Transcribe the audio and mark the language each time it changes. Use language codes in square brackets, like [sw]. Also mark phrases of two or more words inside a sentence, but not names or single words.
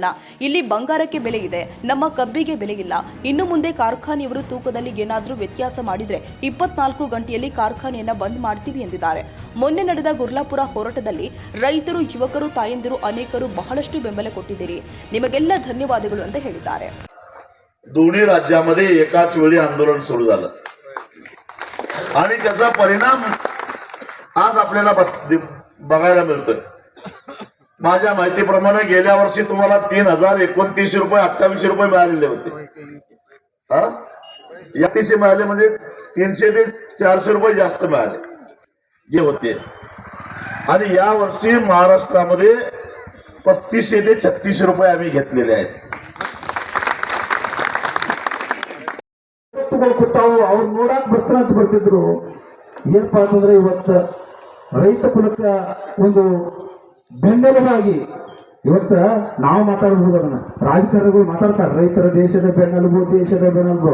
[kn] ಇಲ್ಲಿ ಬಂಗಾರಕ್ಕೆ ಬೆಲೆ ಇದೆ, ನಮ್ಮ ಕಬ್ಬಿಗೆ ಬೆಲೆ ಇಲ್ಲ. ಇನ್ನು ಮುಂದೆ ಕಾರ್ಖಾನೆಯವರು ತೂಕದಲ್ಲಿ ಏನಾದರೂ ವ್ಯತ್ಯಾಸ ಮಾಡಿದ್ರೆ 24 ಗಂಟೆಯಲ್ಲಿ ಕಾರ್ಖಾನೆಯನ್ನ ಬಂದ್ ಮಾಡ್ತೀವಿ ಎಂದಿದ್ದಾರೆ. ಮೊನ್ನೆ ನಡೆದ ಗುರ್ಲಾಪುರ ಹೋರಾಟದಲ್ಲಿ ರೈತರು, ಯುವಕರು, ತಾಯಂದಿರು ಅನೇಕರು ಬಹಳಷ್ಟು ಬೆಂಬಲ ಕೊಟ್ಟಿದ್ದೀರಿ. ನಿಮಗೆಲ್ಲ ಧನ್ಯವಾದಗಳು ಅಂತ ಹೇಳಿದ್ದಾರೆ. [mr] दोन्ही राज्यामध्ये एकाच वेळी आंदोलन सुरू झालं आणि त्याचा परिणाम आज आपल्याला बघायला मिळतोय. माझ्या माहितीप्रमाणे गेल्या वर्षी तुम्हाला 3029 रुपये 28 रुपये मिळालेले होते. या तिशी मिळाले म्हणजे 300 ते 400 रुपये जास्त मिळाले जे होते. आणि या वर्षी महाराष्ट्रामध्ये 3500 ते 36 रुपये आम्ही घेतलेले आहेत. [kn] ತಾವು ಅವ್ರು ನೋಡಾಕ್ ಬರ್ತಾರಂತ ಬರ್ತಿದ್ರು. ಏನಪ್ಪಾ ಅಂತಂದ್ರೆ ಇವತ್ತು ರೈತ ಕುಲಕ್ಕ ಒಂದು ಬೆನ್ನೆಲುಬಾಗಿ ಇವತ್ತ ನಾವು ಮಾತಾಡಬಹುದು. ಅದನ್ನ ರಾಜಕಾರಣಿಗಳು ಮಾತಾಡ್ತಾರೆ, ರೈತರ ದೇಶದ ಬೆನ್ನೆಲುಬು, ದೇಶದ ಬೆನ್ನೆಲುಬು.